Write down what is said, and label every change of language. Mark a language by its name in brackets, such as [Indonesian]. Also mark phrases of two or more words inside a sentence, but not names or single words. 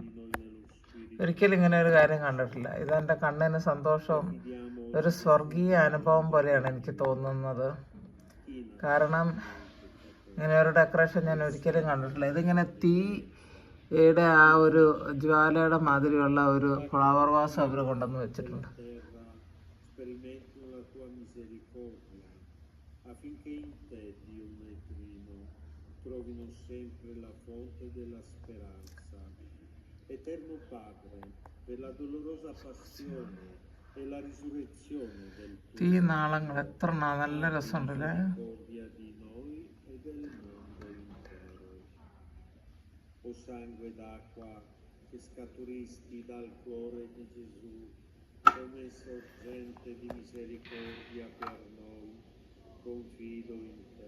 [Malayalam] ഒരിക്കലും ഇങ്ങനെ ഒരു കാര്യം കണ്ടിട്ടില്ല. ഇതെൻ്റെ കണ്ണിന് സന്തോഷവും ഒരു സ്വർഗീയ അനുഭവം പോലെയാണ് എനിക്ക് തോന്നുന്നത്. കാരണം ഇങ്ങനെ ഒരു ഡെക്കറേഷൻ ഞാൻ ഒരിക്കലും കണ്ടിട്ടില്ല. ഇതിങ്ങനെ തീയുടെ ആ ഒരു ജ്വാലയുടെ മാതിരിയുള്ള ഒരു [English] flower vase [Malayalam] അവർ കൊണ്ടുവന്ന് വെച്ചിട്ടുണ്ട്. [Italian] Eterno Padre, per la dolorosa passione e la risurrezione del [Malayalam] tuo നാളങ്ങൾ എത്ര നല്ല രസമുണ്ടല്ലേ. [Italian] di noi e del mondo intero. O sangue d'acqua che scaturisti dal cuore di Gesù come sorgente di misericordia per noi, confido in te.